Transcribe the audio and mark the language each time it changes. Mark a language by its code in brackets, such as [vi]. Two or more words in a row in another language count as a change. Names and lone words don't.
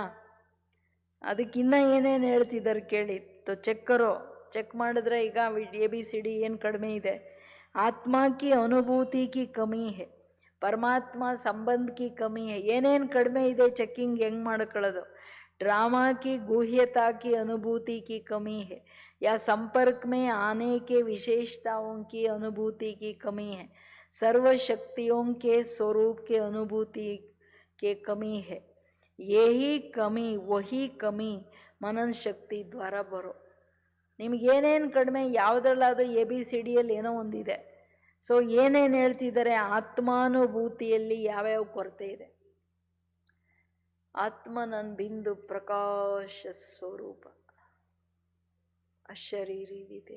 [kn] ಅದಕ್ಕಿನ್ನ ಏನೇನು ಹೇಳ್ತಿದ್ದಾರೆ ಕೇಳಿ. ಚೆಕ್ ಮಾಡಿದ್ರೆ ಈಗ ABCD ಏನು ಕಡಿಮೆ ಇದೆ. [hi] आत्मा की अनुभूति की कमी है, परमात्मा संबंध की कमी है. [kn] ಏನೇನು ಕಡಿಮೆ ಇದೆ ಚೆಕ್ಕಿಂಗ್ ಹೆಂಗೆ ಮಾಡ್ಕೊಳ್ಳೋದು. [hi] ड्रामा की गुह्यता की अनुभूति की कमी है, या संपर्क में आने के विशेषताओं की अनुभूति की कमी है, सर्वशक्तियों के स्वरूप के अनुभूति के कमी है. यही कमी, वही कमी मनन शक्ति द्वारा बरो. [kn] ನಿಮಗೇನೇನು ಕಡಿಮೆ, ಯಾವುದ್ರಲ್ಲಾದರೂ ABCDಯಲ್ಲಿ ಏನೋ ಒಂದಿದೆ. ಸೊ ಏನೇನು ಹೇಳ್ತಿದ್ದಾರೆ, ಆತ್ಮಾನುಭೂತಿಯಲ್ಲಿ ಯಾವ್ಯಾವ ಕೊರತೆ ಇದೆ. ಆತ್ಮ ನನ್ನ ಬಿಂದು ಪ್ರಕಾಶ ಸ್ವರೂಪ, ಅಶರೀರಿವಿದೆ.